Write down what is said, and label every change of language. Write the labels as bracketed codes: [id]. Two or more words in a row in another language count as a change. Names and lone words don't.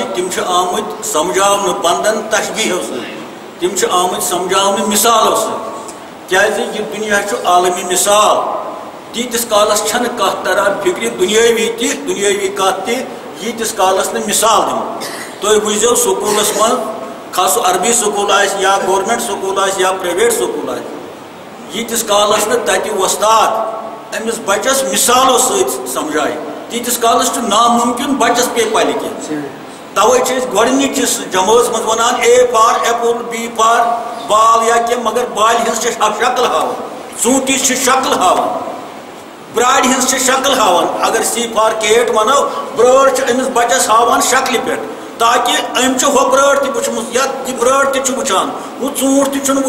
[ks] تِم چھِ آمٕتۍ سمجھاونہٕ بندن تشبیٖہو سۭتۍ تِم چھِ آمٕتۍ سمجھاونہٕ مثالو سۭتۍ کیٛازِ یہِ دُنیا چھُ عالمی مثال تیٖتِس کالس چھنہٕ کتھ تران فِکرِ دُنیٲوی کتھ تہِ ییٖتِس کالس نہٕ مثال دِمو تُہۍ وٕچھزیو سکوٗلس منٛز خاص عربی سکوٗل آسہِ یا [en] government school [ks] آسہِ یا [en] private school [ks] آسہِ ییٖتِس کالس نہٕ تتہِ وۄستاد أمِس بچس مثالو سۭتۍ سمجھایہِ تیٖتِس کالس چھُ نامُمکِن بچس پیٚیہِ پلہِ کینٛہہ توے چھِ أسۍ گۄڈنِچِس جمٲژ منٛز ونان [en] A for apple B for ball [ks] یا کینٛہہ مگر بالہِ ہٕنٛز چھِ شکل ہاوان ژوٗنٛٹِچ چھِ شکل ہاوان براڑِ ہٕنٛز چھِ شکل ہاوان اگر [en] C for cat [ks] وَنو برٲر چھِ أمِس بَچَس ہاوان شکلہِ پٮ۪ٹھ تاکہ أمۍ چھُ ہۄ برٲر تہِ وٕچھمٕژ یا یہِ برٲر تہِ چھُ وٕچھان ہُہ ژوٗنٛٹھ تہِ چھُنہٕ